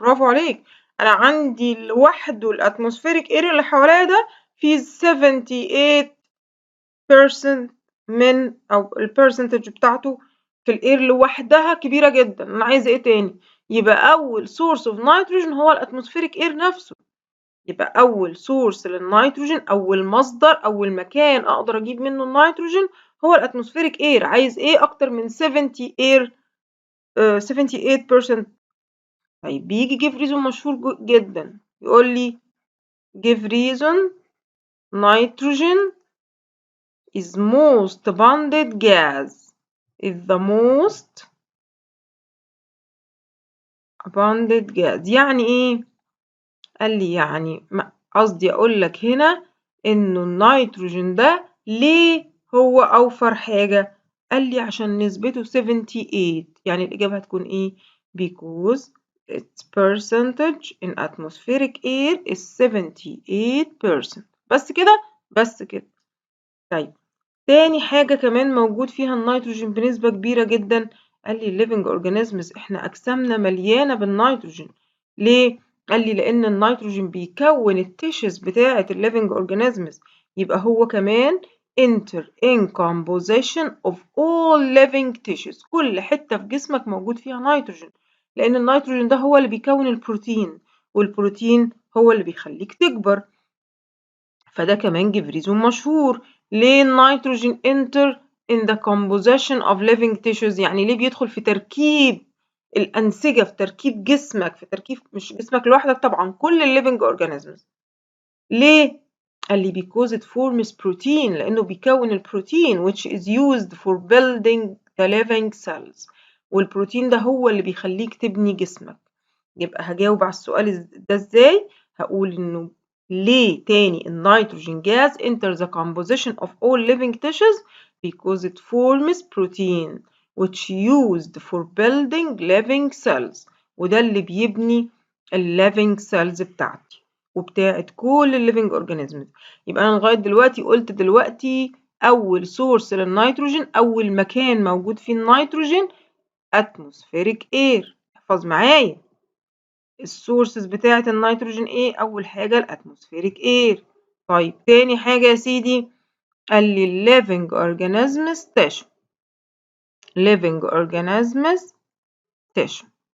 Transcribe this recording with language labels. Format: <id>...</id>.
<ar>برافو عليك. انا عندي لوحده الاتموسفيريك اير اللي حواليا ده فيه 78% من، او البرسنتج بتاعته في الاير لوحدها كبيرة جدا. انا عايزة ايه تاني؟ يبقى اول سورس اوف نيتروجين هو الاتموسفيريك اير نفسه. يبقى أول سورس للنيتروجين، أول مصدر، أول مكان أقدر أجيب منه النيتروجين هو الأتموسفيريك إير. عايز إيه أكتر من 78%؟ طيب بيجي</ar> <en>give reason</en> <ar>مشهور جدا، يقول لي</ar> <en>give reason nitrogen is most abundant gas is the most abundant gas.</en> <ar>يعني إيه؟ قال لي يعني قصدي أقول لك هنا إنه النيتروجين ده ليه هو أوفر حاجة؟ قال لي عشان نسبته 78. يعني الإجابة هتكون إيه؟</ar> <en>because its percentage in atmospheric air is 78%.</en> <ar>بس كده؟ بس كده. طيب تاني حاجة كمان موجود فيها النيتروجين بنسبة كبيرة جدا، قال لي</ar> <en>living organisms</en> <ar>احنا أجسامنا مليانة بالنيتروجين. ليه؟ قال لي لأن النيتروجين بيكون التيشز بتاعة living organisms، يبقى هو كمان</ar> <en>enter in composition of all living tissues.</en> <ar>كل حتة في جسمك موجود فيها نيتروجين، لأن النيتروجين ده هو اللي بيكون البروتين، والبروتين هو اللي بيخليك تكبر. فده كمان give reason مشهور. ليه النيتروجين</ar> <en>enter in the composition of living tissues؟</en> <ar>يعني ليه بيدخل في تركيب الأنسجة، في تركيب جسمك، في تركيب مش جسمك لوحدك طبعا، كل ال</ar> <en>living organisms.</en> <ar>ليه؟ قال لي</ar> <en>because it forms protein،</en> <ar>لأنه بيكون البروتين</ar> <en>which is used for building the living cells،</en> <ar>والبروتين ده هو اللي بيخليك تبني جسمك. يبقى هجاوب على السؤال ده ازاي؟ هقول انه ليه تاني النيتروجين</ar> <en>gas enters the composition of all living tissues because it forms protein which used for building living cells،</en> <ar>وده اللي بيبني</ar> <en>living cells</en> <ar>بتاعتي وبتاعت كل</ar> <en>living organisms.</en> <ar>يبقى أنا لغاية دلوقتي قلت دلوقتي أول سورس للنيتروجين، أول مكان موجود فيه النيتروجين</ar> <en>atmospheric air.</en> <ar>احفظ معايا السورسز بتاعة النيتروجين ايه؟ أول حاجة الاتموسفيريك اير. طيب تاني حاجة يا سيدي قال لي</ar> <en>living organisms tissue. living organisms tissue.</en>